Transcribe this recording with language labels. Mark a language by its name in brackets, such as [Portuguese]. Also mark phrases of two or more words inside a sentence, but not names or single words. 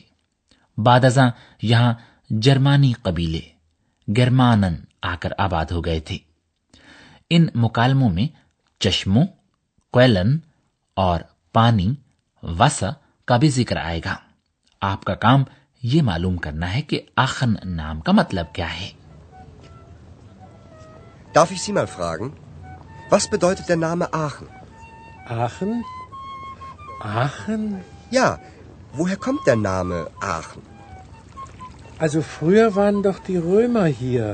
[Urdu] بعدازاں یہاں جرمانی قبیلے گیرمانن آکر آباد ہو گئے تھے. ان مکالموں میں چشموں، کویلن اور پانی وسا کا بھی ذکر آئے گا. آپکا کام یہ معلوم کرنا ہے کہ آخن نام کا مطلب کیا ہے. [German] Darf ich Sie mal fragen, was bedeutet der Name Aachen? Aachen? Aachen? Ja, woher kommt der Name Aachen? Also früher waren doch die Römer hier.